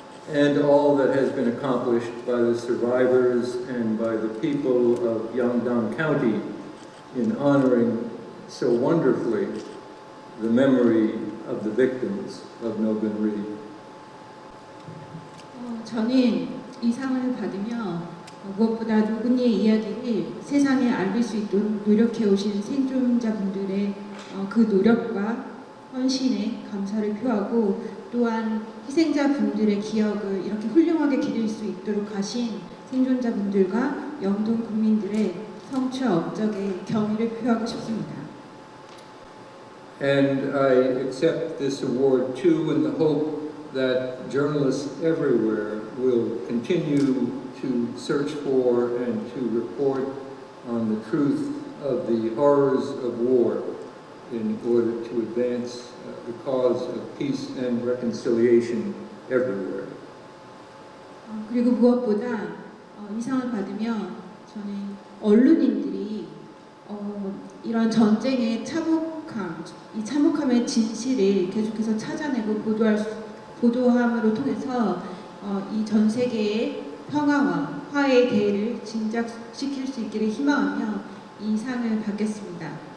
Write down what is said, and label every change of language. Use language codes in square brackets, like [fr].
[en] and all that has been accomplished by the survivors and by the people of Yeongdong County in honoring so wonderfully the memory of the victims of Nogan-Ri. [ko] 저는 이 상을 받으며 무엇보다 노근리의 이야기를 세상에 알릴 수 있도록 노력해 오신 생존자분들의 그 노력과 헌신에 감사를 표하고 또한 희생자분들의 기억을 이렇게 훌륭하게 기릴 수 있도록 하신 생존자분들과 영동 국민들의 성취와 업적에 경의를 표하고 싶습니다. [en] And I accept this award too in the hope that journalists everywhere will continue to search for and to report on the truth of the horrors of war in order to advance the cause of peace and reconciliation everywhere. [ko] 그리고 무엇보다 이 상을 받으면 저는 언론인들이 이런 전쟁의 이 참혹함의 진실을 계속해서 찾아내고 보도함으로 통해서 이 전 세계의 평화와 화해의 대의를 진작시킬 수 있기를 희망하며 이 상을 받겠습니다.